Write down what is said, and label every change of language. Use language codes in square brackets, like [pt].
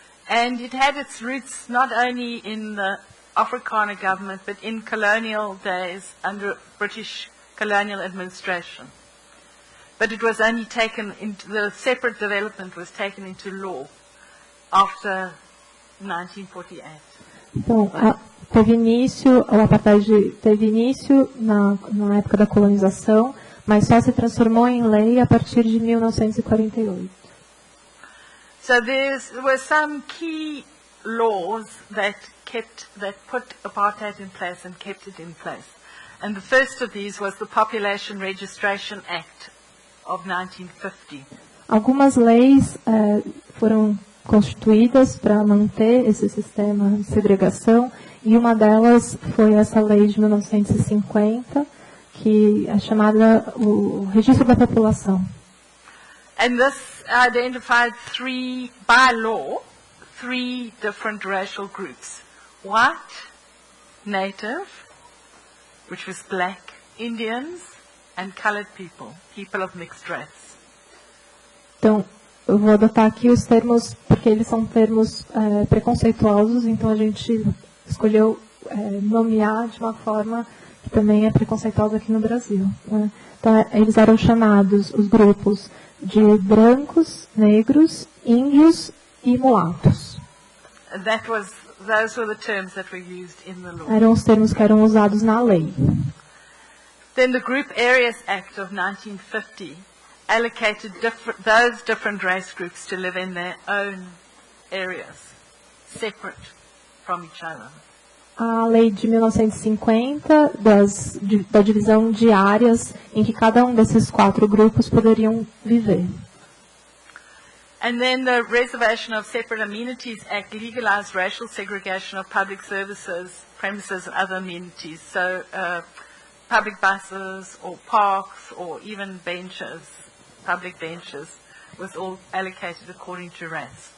[en] And it had its roots not only in the Afrikaner government, but in colonial days under British colonial administration. But it was only taken into, the separate development was taken into law after 1948. [pt] Então, o apartheid teve início na época da colonização, mas só se transformou em lei a partir de 1948. [en] So there were some key laws that put apartheid in place and kept it in place. And the first of these was the Population Registration Act of 1950. [pt] Algumas leis foram constituídas para manter esse sistema de segregação, e uma delas foi essa lei de 1950, que é chamada o Registro da População. [en] And this identified by law, three different racial groups. White, native, which was black, Indians, and colored people of mixed race. [pt] Então, eu vou adotar aqui os termos, porque eles são termos preconceituosos, então a gente escolheu nomear de uma forma que também é preconceituosa aqui no Brasil. Né? Então, eles eram chamados os grupos de brancos, negros, índios e mulatos. [en] Those were the terms that were used in the law. [pt] Eram os termos que eram usados na lei. [en] Then the Group Areas Act of 1950 allocated those different race groups to live in their own areas, separate from each other. [pt] A lei de 1950 da divisão de áreas em que cada um desses quatro grupos poderiam viver. [en] And then the Reservation of Separate Amenities Act legalized racial segregation of public services, premises and other amenities. So public buses or parks or even benches, public benches, was all allocated according to race.